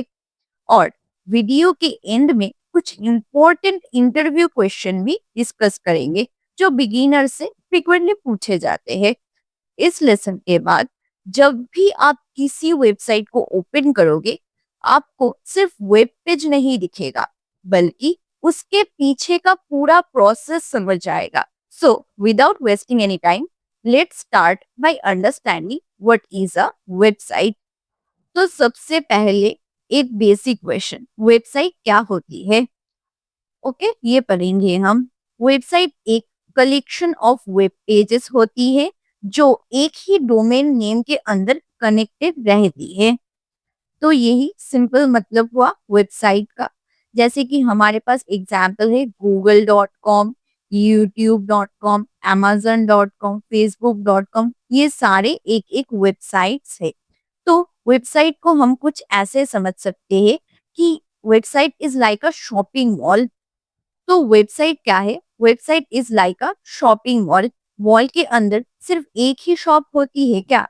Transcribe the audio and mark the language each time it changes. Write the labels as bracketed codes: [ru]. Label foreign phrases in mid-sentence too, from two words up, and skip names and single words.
[hi] और वीडियो के एंड में कुछ [en] important interview question [hi] भी डिस्कस करेंगे, जो बिगिनर से फ्रीक्वेंटली पूछे जाते हैं। इस लेसन के बाद जब भी आप किसी वेबसाइट को ओपन करोगे, आपको सिर्फ [en] web page [hi] नहीं दिखेगा, बल्कि उसके पीछे का पूरा प्रोसेस समझ आएगा। [en] so without wasting any time, let's start by understanding what is a website. [hi] तो सबसे पहले एक बेसिक क्वेश्चन, वेबसाइट क्या होती है? ओके, ये पढ़ेंगे हम। वेबसाइट एक [en] collection of web pages [hi] होती है जो एक ही [en] domain name [hi] के अंदर कनेक्टेड रहती है। तो यही सिंपल मतलब हुआ वेबसाइट का। जैसे कि हमारे पास एग्जाम्पल है google.com, youtube.com, amazon.com, facebook.com, ये सारे एक एक वेबसाइट्स है। तो वेबसाइट को हम कुछ ऐसे समझ सकते हैं कि [en] website is like a shopping mall. [hi] तो वेबसाइट क्या है? [en] website is like a shopping mall. [hi] मॉल के अंदर सिर्फ एक ही शॉप होती है क्या?